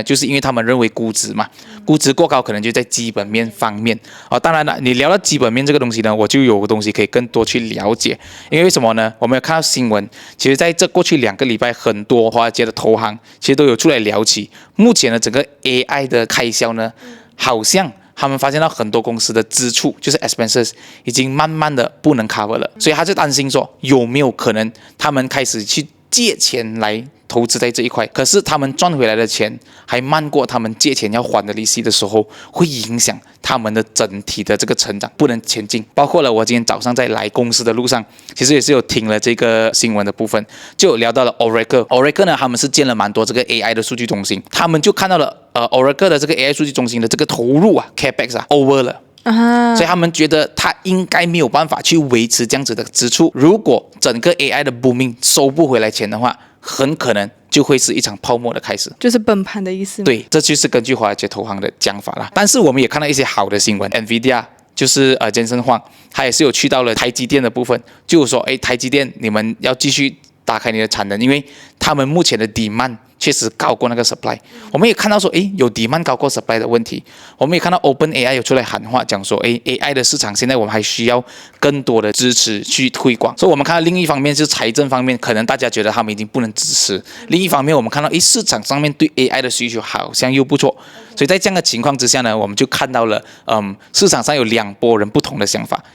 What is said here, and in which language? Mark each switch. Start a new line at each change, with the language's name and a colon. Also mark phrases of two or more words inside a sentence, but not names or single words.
Chinese: 就是因為他們認為估值嘛，估值過高，可能就在基本面方面。當然了，你聊到基本面這個東西呢，我就有個東西可以更多去了解。因為什麼呢？我們有看到新聞，其實在這過去2個禮拜，很多華爾街的投行其實都有出來聊起目前的整個 AI 的開銷呢，好像他們發現到很多公司的支出，就是 expenses 已經慢慢的不能 cover 了，所以他就擔心說有沒有可能他們開始去借錢來投資在這一塊，可是他們賺回來的錢還慢過他們借錢要還的利息的時候，會影響他們的整體的這個成長，不能前進。包括了我今天早上在來公司的路上，其實也是有聽了這個新聞的部分，就有聊到了 Oracle 呢，他們是建了蠻多這個 AI 的數據中心，他們就看到了 Oracle 的這個 AI 數據中心的這個投入啊 Capex 啊 over 了。所以他們覺得他應該沒有辦法去維持這樣子的支出，如果整個 AI 的 booming 收不回來錢的話，很可能就會是一場泡沫的開始，就是崩盤的意思。對，這就是根據華爾街投行的講法啦。但是我們也看到一些好的新聞 ，NVIDIA 就是Jensen Huang，他也是有去到了台積電的部分，就是說，台積電你們要繼續打開你的產能，因為他們目前的 demand確實高過那個 supply。我們也看到說，有 demand 高過 supply 的問題。我們也看到 OpenAI 有出來喊話，講說 ，AI 的市場現在我們還需要更多的支持去推廣。所以我們看到另一方面是財政方面，可能大家覺得他們已經不能支持。另一方面，我們看到，市場上面對 AI 的需求好像又不錯。所以在這樣的情況之下呢，我們就看到了，市場上有2撥人不同的想法。